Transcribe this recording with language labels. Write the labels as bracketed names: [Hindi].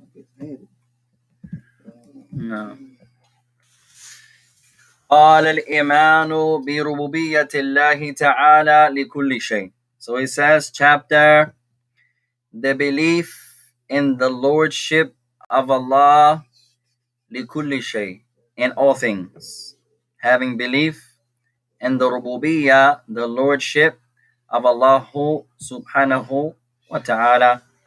[English] I just had it. No. [Arabic] قال الإيمان بربوبية الله تعالى لكل شيء. [English] So it says, chapter, the belief in the lordship of Allah [Arabic] لكل شيء, [English] in all things. Having belief in the rububiyyah, the lordship of Allah subhanahu wa ta'ala.